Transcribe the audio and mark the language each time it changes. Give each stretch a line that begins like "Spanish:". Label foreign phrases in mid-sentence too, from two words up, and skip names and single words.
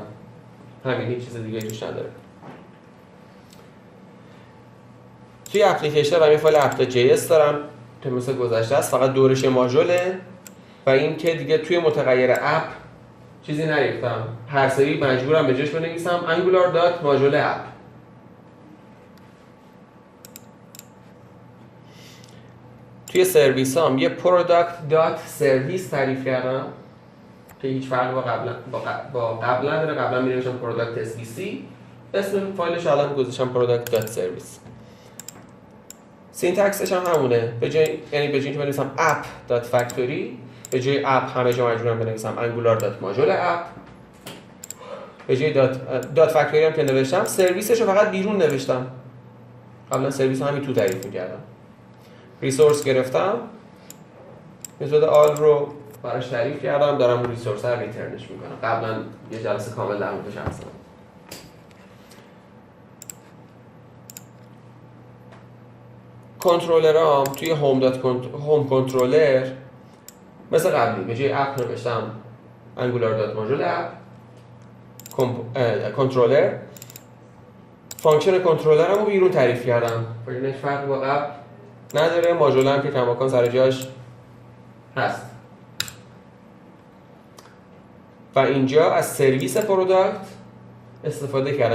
Persian: همین، هیچ چیز دیگه توش نداره. توی اپلیکیشن من یه فایل app.js دارم که مثل گذشته است، فقط دورش ماژوله و این که دیگه توی متغیر اپ چیزی نریختم، هر سری مجبورم به جاش بنویسم angular.module_app. توی سرویس هم یه product.service تعریف کردم که هیچ فرقی با قبلا نداره. قبلا می‌نوشتم product.svc، اسم فایلش الان گذاشتم product.service. سینتکسش هم همونه، به جای که بنویسم app.factory به جای app همه جا مجبورم بنویسم angular.module_app. به جای .factory هم که نوشتم سرویسش رو فقط بیرون نوشتم. قبلا سرویس همین تو تعریف می‌کردم. ریسورس گرفتم، متد آل رو براش تعریف کردم، دارم اون ریسورس رو ریترنش میکنم. قبلا یه جلسه کامل در موردش حرف زدم. کنترلرام توی
English: home controller
Persian: مثل قبلی به جای اپ نوشتم angular.module_app کنترلر. فانکشن کنترلرمو بیرون تعریف کردم، فرقش فرق با قبل نداره. ماژول هم که کماکان سر جاش هست. و اینجا از سرویس پروداکت استفاده کردم.